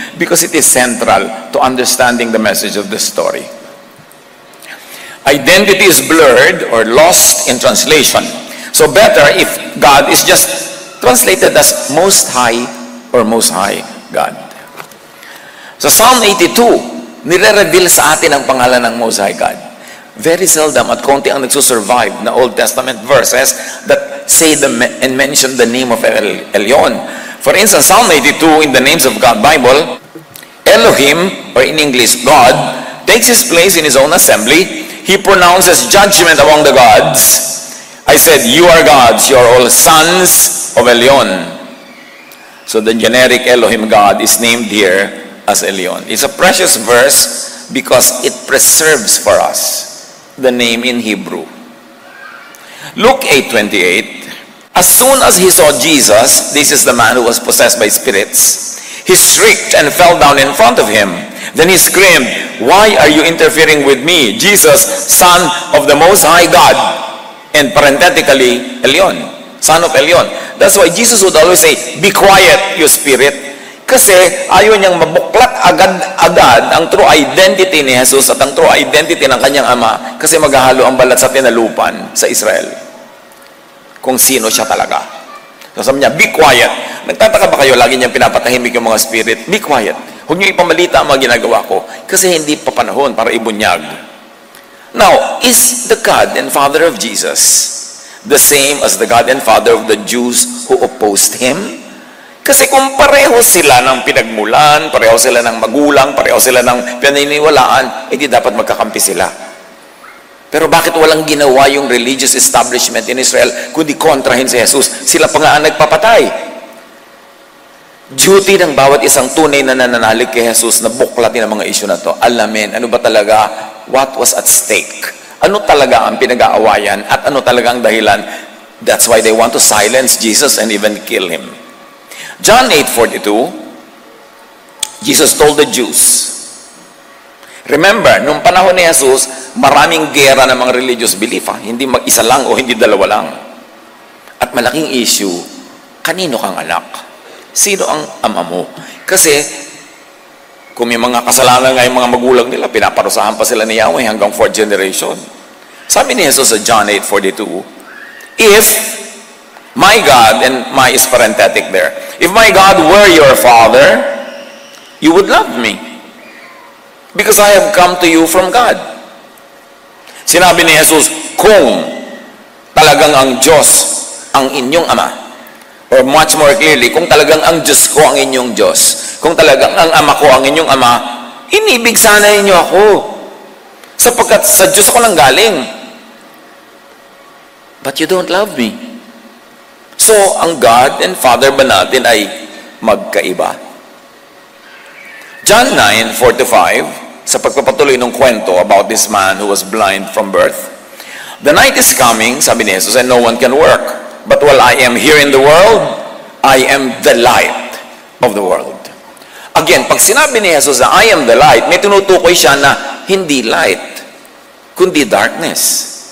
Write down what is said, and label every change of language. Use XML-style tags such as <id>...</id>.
<en>Because it is central to understanding the message of the story. Identity is blurred or lost in translation. So better if God is just translated as Most High or Most High God.</en> <tl>Sa Psalm 82, nire-reveal sa atin ang pangalan ng Most High God.</tl> <en>Very seldom</en> <tl>at konti ang nagsusurvive na</tl> <en>Old Testament verses that say and mention the name of El Elyon. For instance, Psalm 82 in the Names of God Bible, Elohim, or in English, God, takes his place in his own assembly. He pronounces judgment among the gods. I said, you are gods, you are all sons of Elyon. So the generic Elohim God is named here as Elyon. It's a precious verse because it preserves for us the name in Hebrew. Luke 8:28, as soon as he saw Jesus, this is the man who was possessed by spirits, he shrieked and fell down in front of him. Then he screamed, why are you interfering with me, Jesus, Son of the Most High God? And parenthetically, Elyon, Son of Elyon. That's why Jesus would always say, be quiet, you spirit.</en> <tl>Kasi ayaw niyang mabuklat agad ang true identity ni Jesus at ang true identity ng kanyang ama kasi maghahalo ang balat sa tinalupan sa Israel kung sino siya talaga. So sabi niya,</tl> <en>be quiet.</en> <tl>Nagtataka ba kayo, lagi niyang pinapatahimik yung mga spirit?</tl> <en>Be quiet.</en> <tl>Huwag niyo ipamalita ang mga ginagawa ko kasi hindi pa panahon para ibunyag.</tl> <en>Now, is the God and Father of Jesus the same as the God and Father of the Jews who opposed Him?</en> <tl>Kasi kung pareho sila ng pinagmulan, pareho sila ng magulang, pareho sila ng pinaniniwalaan, hindi dapat magkakampi sila. Pero bakit walang ginawa yung religious establishment in Israel kundi kontrahin si Jesus? Sila pa nga ang nagpapatay. Duty ng bawat isang tunay na nananalig kay Jesus na buklatin ang mga issue na to. Alamin, ano ba talaga,</tl> <en>what was at stake?</en> <tl>Ano talaga ang pinag-aawayan at ano talaga ang dahilan?</tl> <en>That's why they want to silence Jesus and even kill Him.</en> <tl>John 8:42,</tl> <en>Jesus told the Jews, remember,</en> <tl>nung panahon ni Jesus, maraming gera ng mga religious belief. Hindi mag-isa lang o hindi dalawa lang. At malaking issue, kanino kang anak? Sino ang ama mo? Kasi, kung may mga kasalanan nga yung mga magulang nila, pinaparusahan pa sila ni Yahweh hanggang 4th generation. Sabi ni Jesus sa</tl> <en>John 8:42, if my God, and my is parenthetic there, if my God were your Father, you would love me. Because I have come to you from God.</en> <tl>Sinabi ni Jesus, kung talagang ang Diyos ang inyong Ama, or much more clearly, kung talagang ang Diyos ko ang inyong Diyos, kung talagang ang Ama ko ang inyong Ama, inibig sana ninyo ako. Sapagkat sa Diyos ako lang galing.</tl> <en>But you don't love me. So, ang God and Father</en> <tl>ba natin ay magkaiba? John 9:4-5, sa pagpapatuloy ng kwento</tl> <en>about this man who was blind from birth. The night is coming,</en> <tl>sabi ni Jesus,</tl> <en>and no one can work. But while I am here in the world, I am the light of the world.</en> <tl>Again, pag sinabi ni Jesus na</tl> <en>I am the light,</en> <tl>may tinutukoy siya na hindi light, kundi darkness.</tl>